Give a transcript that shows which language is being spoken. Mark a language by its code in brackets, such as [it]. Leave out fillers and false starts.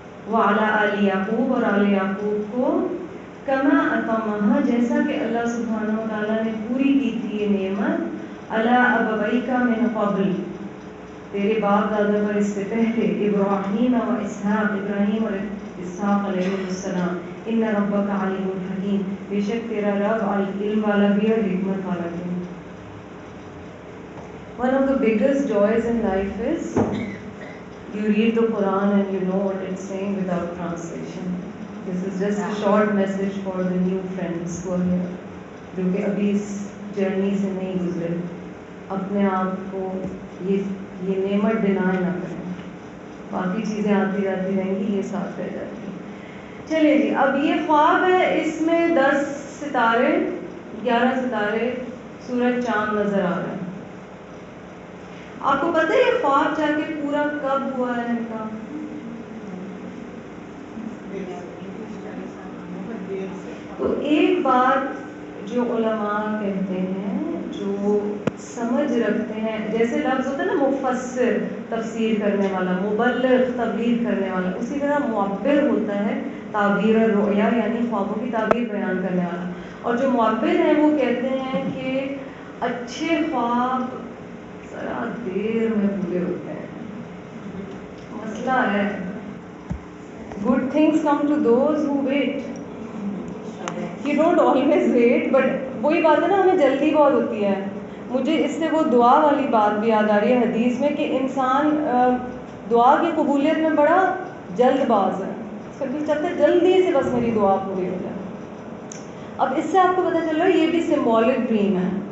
[ar] وَعَلَىٰ آلِ یعقوب، [ur] اور آل یعقوب کو، [ar] کما اتمہا [ur] جیسا کہ اللہ سبحانہ وتعالیٰ نے پوری کی تھی یہ نعمت، [ar] علی ابویک من قبل، [ur] تیرے باپ دادا پر اس سے پہلے، ابراہیم و اسحاق، ابراہیم اور اسحاق علیہ السلام. [ar] ان ربک علیم حکیم، [ur] بے شک تیرا رب علم والا بھی اور حکمت والا بھی. [en] One of the biggest joys in life is you read the Quran and you know what it's saying without translation. This is just a short message for the new friends who are here, [ur] جو کہ ابھی اس journey سے نہیں گزرے. اپنے آپ کو یہ نعمت ڈینائی نہ کریں، باقی چیزیں آتی جاتی رہیں گی، یہ ساتھ رہ جاتی ہیں. چلے جی، اب یہ خواب ہے، اس میں 10 ستارے، 11 ستارے، سورج، چاند نظر آ رہا ہے. آپ کو پتہ ہے یہ خواب جا کے پورا کب ہوا ہے ان کا؟ تو ایک بات جو علماء کہتے ہیں، جو سمجھ رکھتے ہیں، جیسے لفظ ہوتا ہے نا مفسر تفسیر کرنے والا، مبلغ تبلیغ کرنے والا، اسی طرح معبر ہوتا ہے تعبیر الرؤیا یعنی خوابوں کی تعبیر بیان کرنے والا. اور جو معبر ہیں وہ کہتے ہیں کہ اچھے خواب ذرا دیر میں پورے ہوتے ہیں. مسئلہ ہے [en] good things come to those who wait. You don't always wait, but [ur] وہی بات ہے نا، ہمیں جلدی بہت ہوتی ہے. مجھے اس سے وہ دعا والی بات بھی یاد آ رہی ہے حدیث میں کہ انسان دعا کی قبولیت میں بڑا جلد باز ہے. اس کا دل چاہتا ہے جلدی سے بس میری دعا پوری ہو جائے. اب اس سے آپ کو پتہ چل رہا ہے یہ بھی سمبولک ڈریم ہے.